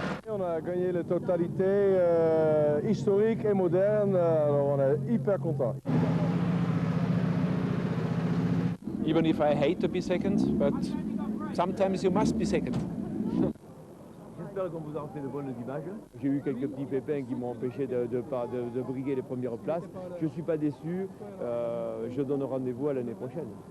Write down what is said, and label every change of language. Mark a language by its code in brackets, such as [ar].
[fr] On a gagné la totalité historique et moderne, alors on est hyper content. [en] Even if I hate to be second, but sometimes you must be second. [fr] J'espère qu'on vous a fait de bonnes images. J'ai eu quelques petits pépins qui m'ont empêché de briguer les premières places. Je ne suis pas déçu, je donne rendez-vous à l'année prochaine.